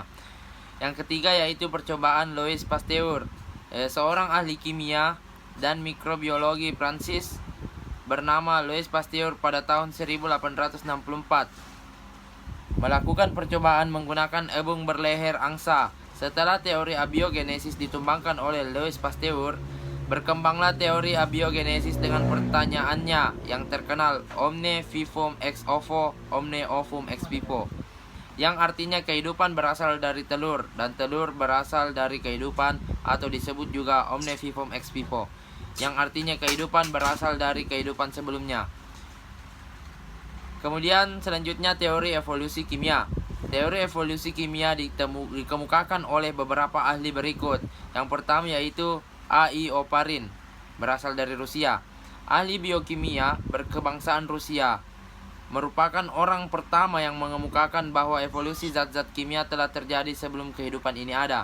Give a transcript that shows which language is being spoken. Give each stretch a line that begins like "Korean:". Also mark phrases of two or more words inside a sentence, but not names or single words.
Indonesian: Yang ketiga yaitu percobaan Louis Pasteur, seorang ahli kimia dan mikrobiologi Prancis bernama Louis Pasteur pada tahun 1864. Melakukan percobaan menggunakan ebung berleher angsa. Setelah teori abiogenesis ditumbangkan oleh Louis Pasteur, berkembanglah teori abiogenesis dengan pertanyaannya yang terkenal,
Latin: omne vivum ex ovo, omne ovum ex vivo,
Indonesian: yang artinya kehidupan berasal dari telur dan telur berasal dari kehidupan, atau disebut juga
Latin: omne vivum ex vivo,
Indonesian: yang artinya kehidupan berasal dari kehidupan sebelumnya. Kemudian selanjutnya teori evolusi kimia. Teori evolusi kimia dikemukakan oleh beberapa ahli berikut. Yang pertama yaitu A.I. Oparin, berasal dari Rusia. Ahli biokimia berkebangsaan Rusia, merupakan orang pertama yang mengemukakan bahwa evolusi zat-zat kimia telah terjadi sebelum kehidupan ini ada.